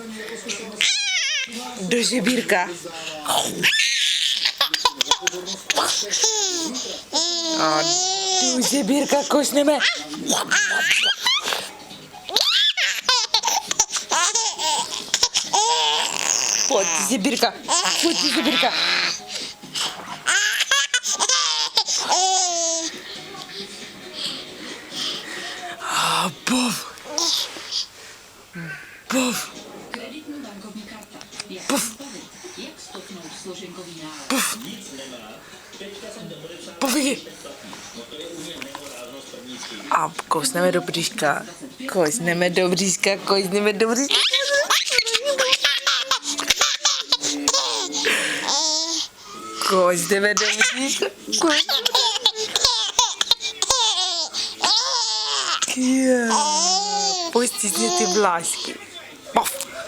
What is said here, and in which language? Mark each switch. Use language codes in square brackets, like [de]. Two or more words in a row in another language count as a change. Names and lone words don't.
[cs] Do žebírka. A do žebírka kousneme. Pojď, žebírka. Pojď, žebírka. Puf. Puf. Puf. Puf. Puf. A kousneme do bříška. Kousneme do bříška. Kousneme do bříška. Kousneme do bříška. Pustí si ty vlášky. Puf.